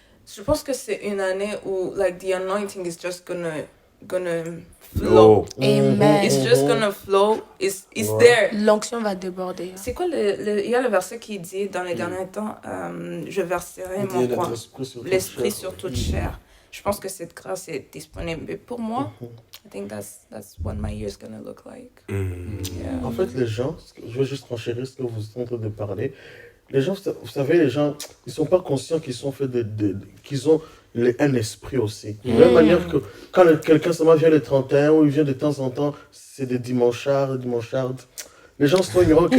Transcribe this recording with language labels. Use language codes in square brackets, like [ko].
[fr] Je pense que c'est une année où, like, [en] the anointing is just gonna flow. Amen. It's just gonna flow. It's there. [fr] L'onction va déborder. C'est quoi il y a le verset qui dit dans les derniers temps, je verserai mon quoi? L'esprit sur toute chair. Je pense que cette grâce est disponible. Mais pour moi, [en] I think that's what my year is gonna look like. Yeah. [fr] En fait, les gens, je veux juste renchérir ce que vous êtes en train de parler. Les gens, vous savez, les gens, ils ne sont pas conscients qu'ils sont faits qu'ils ont un esprit aussi. De la même manière que quand quelqu'un seulement vient le 31 ou il vient de temps en temps, c'est des dimanchards. Les gens sont ignorants que...